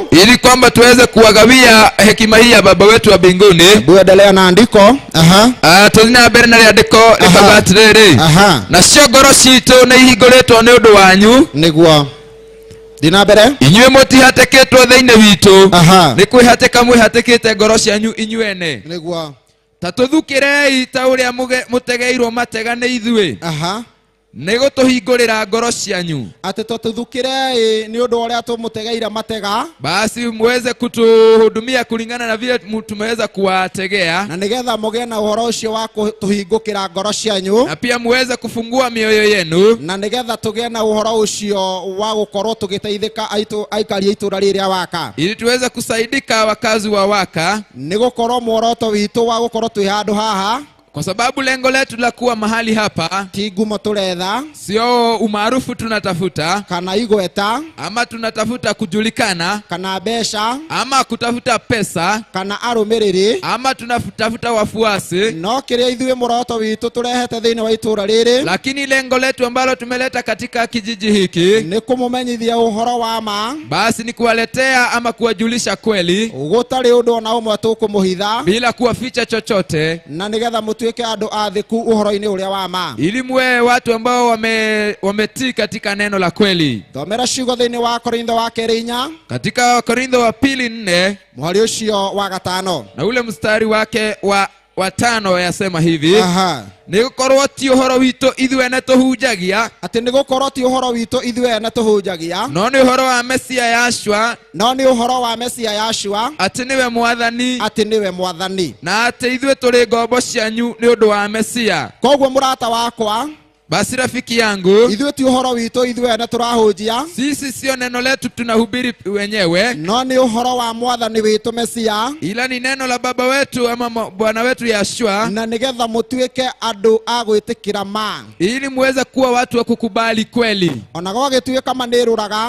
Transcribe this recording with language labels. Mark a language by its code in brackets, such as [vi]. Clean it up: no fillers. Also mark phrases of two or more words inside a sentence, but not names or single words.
[sw] ili kwamba tuweze kuwagawia hekima hii ya baba wetu wa mbinguni. Tuendelea na andiko. [ki] Tũthina mbere na rĩandĩko rĩkoiga atĩrĩrĩ, nacio ngoro ciitũ nĩ ihingũrĩtwo nĩ ũndũ wanyu. Nĩguo thina mbere, inyuĩ mũtihatĩkĩtwo thĩinĩ witũ, nĩ kwĩhatĩka mwĩhatĩkĩte ngoro cianyu inyuene. Nĩguo ta tũthukĩrei ta ũrĩa mũtegeirwo matega nĩ ithuĩ. nego tuhingurira ngoro cianyu ati tututhukire ni undu uria tumutegeire matega [sw] basi muweze kutuhudumia kulingana na vile tumeweza kuwategea [ki] na nigetha mugie na uhoro ucio wa kuhingukira ngoro cianyu [sw] na pia muweze kufungua mioyo yenu [ki] na nigetha tugie na uhoro ucio wa gukorwo tugiteithika aikari itura riria Waka [sw] ili tuweze kusaidika wakazi wa Waka [ki] ni gukorwo muoroto witu wa gukorwo twi handu haha [sw] kwa sababu lengo letu la kuwa mahali hapa [ki] ti ngumo turetha [sw] sio umaarufu tunatafuta [ki] kana igweta [sw] ama tunatafuta kujulikana [ki] kana besha [sw] ama kutafuta pesa [ki] kana arumiriri [sw] ama tunatafuta wafuasi [ki] no kiria ithuĩ muoroto witu turehete thiini wa itura riri [sw] lakini lengo letu ambalo tumeleta katika kijiji hiki [ki] ni kumumenyithia uhoro wa ma [sw] basi ni kuwaletea ama kuwajulisha kweli [ki] gutari undu ona umwe tukumuhitha [sw] bila kuwaficha chochote [ki] na nigetha mutuike andu athiku uhoro-ini uria wa ma [sw] ili muwe watu ambao wametii katika neno la kweli. [ki] Thomera ciugo thiini wa Korintho wa 2:4 [sw] katika Korintho wa 2:4 [ki] muhari ucio wa 5 [sw] na ule mstari wake wa 5 yasema hivi [ki] ni gukorwo ti uhoro witu ithuene tuhunjagia ati ni gukorwo ti uhoro witu ithuene tuhunjagia no ni uhoro wa Mesia Yashua no ni uhoro wa Mesia Yashua ati niwe mwathani na ati ithuĩ tũrĩ ngombo cianyu ni undu wa Mesia koguo murata wakwa [sw] basi rafiki yangu [ki] ithuĩ ti uhoro witu ithuene turahunjia [sw] sisi sio neno letu tunahubiri wenyewe [ki] no ni uhoro wa mwathani witu Mesia [sw] ila ni neno la baba wetu ama bwana wetu Yashua [ki] na nigetha mutuike andu a gwitikira ma [sw] ili muweze kuwa watu wa kukubali kweli [ki] ona gwagituika maniruraga